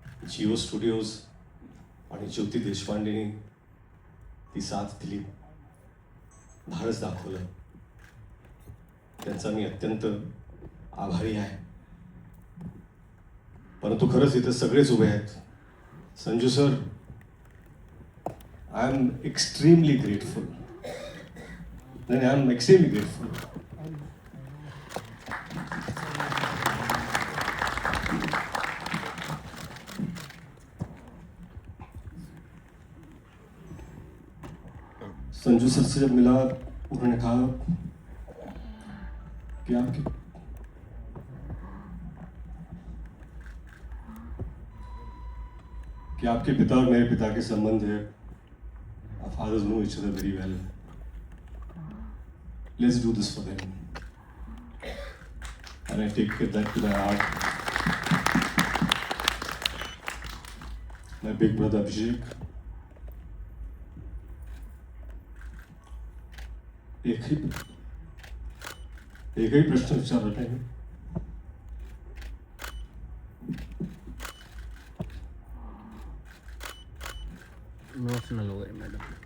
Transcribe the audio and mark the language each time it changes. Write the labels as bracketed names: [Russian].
[Marathi] Jio studios आणि ज्योती देशपांडेनी ती साथ दिली, धाडस दाखवलं, त्यांचा मी अत्यंत आभारी आहे। परंतु खरंच इथे सगळेच उभे आहेत। [English] Sanju sir, I am extremely grateful. I am extremely grateful. [Hindi] Sanju sir से जब मिला उन्होंने कहा कि आपके पिता और मेरे पिता के संबंध है. [English] Our fathers know each other very well. Let's do this for them. And I take that to my heart. My big brother Abhishek. [Marathi] एकही प्रश्न विचारला नाही. [Hindi] इमोशनल हो गए मॅडम.